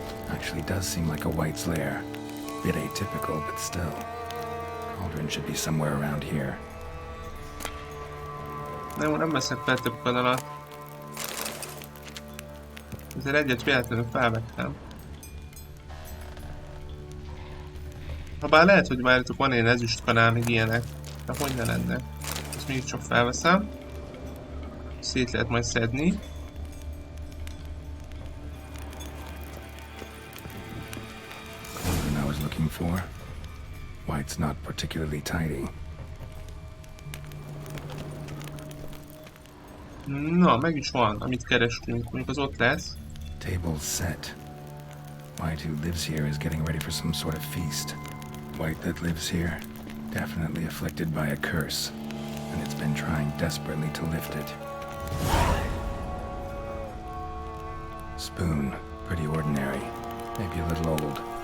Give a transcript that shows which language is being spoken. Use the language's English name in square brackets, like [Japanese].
[English] Actually does seem like a White's lair. Bit atypical, but still. Cauldron should be somewhere around here. [Hungarian] Nem veszek fel több kanalat. Ezért egyet véletlenül felvettem. Habár lehet, hogy várjatok, van ilyen ezüst kanál, még ilyenek. De hogy ne lenne? Ezt még csak felveszem. Szét lehet majd szedni. [English] Cauldron I was looking for. White's not particularly tidy. [Hungarian] Na, meg is van, amit kerestünk, mondjuk az ott lesz. [English] Table's set. White who lives here is getting ready for some sort of feast. White that lives here, definitely afflicted by a curse, and it's been trying desperately to lift it. Spoon, pretty ordinary, maybe a little old.